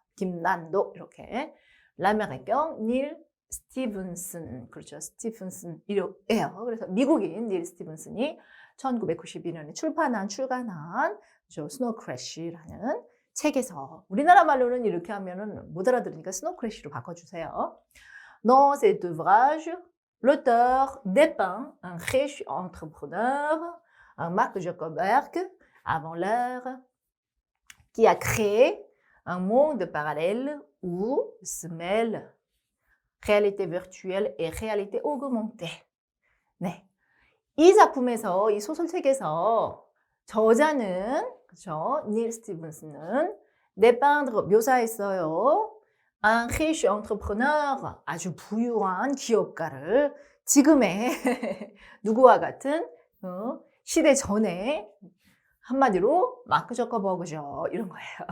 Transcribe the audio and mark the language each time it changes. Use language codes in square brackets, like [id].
[ko] 김난도 이렇게 라메리칸 닐 스티븐슨 그렇죠. 스티븐슨 이래요. 그래서 미국인 닐 스티븐슨이 1992년에 출간한 스노우 크래쉬라는 책에서 우리나라 말로는 이렇게 하면은 못 알아들으니까 스노우 크래쉬로 바꿔주세요. [fr] Dans cet ouvrage, l'auteur dépeint un riche entrepreneur, un Mark Zuckerberg, avant l'heure, qui a créé un monde parallèle où se mêlent réalité virtuelle et réalité augmentée. [ko] 네. 이 작품에서, 이 소설책에서 저자는, 그쵸, 닐 스티븐스는 dépeindre, 묘사했어요. [fr] un riche entrepreneur, [ko] 아주 부유한 기업가를 지금의 누구와 같은 시대 전에 한마디로 마크 저커버그죠. 이런 거예요.